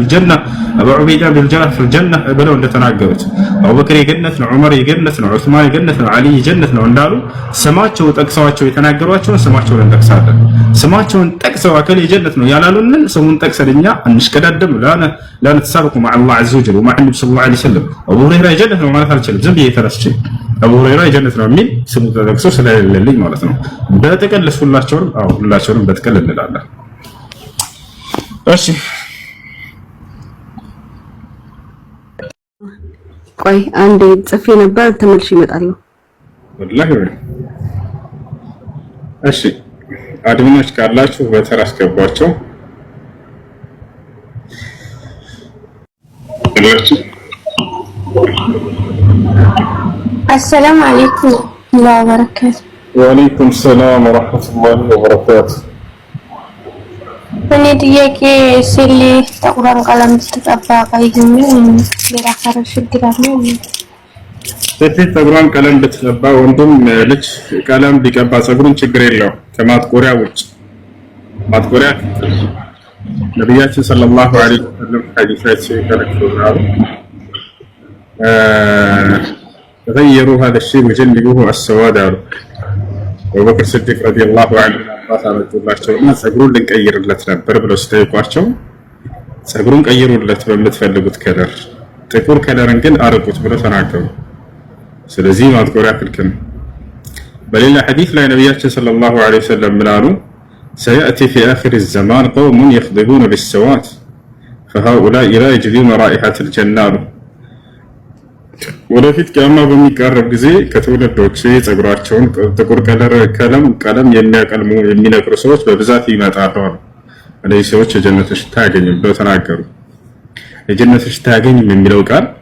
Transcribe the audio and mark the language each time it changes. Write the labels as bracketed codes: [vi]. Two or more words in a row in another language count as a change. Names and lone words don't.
[am] ጀና፣ አቡ ዑበይዳ ቢን ጀራህ [ar] في الجنة [am] ብለው እንደተናገሩት አቡበክር የገነት ነው፣ ዑመር የገነት ነው፣ ዑስማን የገነት ነው፣ ዓሊ የጀነት ነው እንዳሉ ስማቸው ጠቅሰዋቸው የተናገሯቸውን ስማቸውን እንጠቅሳለን። ስማቸውን ጠቅሰው አከል የጀነት ነው ያላሉንን ስሙን ጠቅሰን እኛ አንሽቀዳደም። [ar] لا نتسابق مع الله عز وجل ومع النبي صلى الله عليه وسلم። [am] አቡ ሁረይራ የጀነት ነው ማለት አልችልም። ዝም ብዬ ተነስቼ አቡ ሁረይራ የጀነት ነው የሚል ስሙ ተጠቅሶ ስለሌለኝ ማለት ነው። በጥቅል ሁላቸውንም በጥቅል እንላለን። እሺ ቆይ አንዴ ጽፌ ነበር ተመልሼ እመጣለሁ። ወላሂ እሺ አድሚኖች ካላችሁ በተራ አስገቧቸው። [ar] السلام عليكم ورحمة الله وبركاته. وعليكم السلام ورحمة الله وبركاته. [am] እኔ ጥያቄ ስለ ጥቁርን ቀለም ተቀባ ቀይኝ ለራካረ ችግር አለ። ሴት ጥቁርን ቀለም ብትቀባ ወንድም ልጅ ቀለም ቢቀባ ፀጉሩን ችግር የለው ከማጥቆሪያ ውጭ። ማጥቆሪያ ነብያችን [ar] صلى الله عليه وسلم [am] ሐዲስ ላይ ሲከለክሉናል። ተገየሩ [ar] هذا الشيء وجنبوه السواد [am] አሉ። አቡበክር ሲዲቅ [ar] رضي الله عنه [am] አባታቸውና ፀጉሩን ልንቀይርለት ነበር ብለው ሲጠይቋቸው ፀጉሩን ቀይሩለት በምትፈልጉት ከለር፣ ጥቁር ከለርን ግን አርቁት ብለው ተናገሩ። ስለዚህ ማጥቆሪያ ክልክል ነው። በሌላ ሐዲስ ላይ ነብያችን [ar] صلى الله عليه وسلم [am] ምን አሉ? [ar] سيأتي في آخر الزمان قوم يخضبون بالسواد فهؤلاء لا يجدون رائحة الجنة. [am] ወደፊት ቂያማ በሚቀርብ ጊዜ ከትውልዶች ፀጉራቸውን ጥቁር ቀለም የሚያቀልሙ የሚነቅሩ ሰዎች በብዛት ይመጣሉ። እነዚህ ሰዎች የጀነት ሽታ ያገኙም ብለው ተናገሩ። የጀነት ሽታ ያገኙም የሚለው ቃል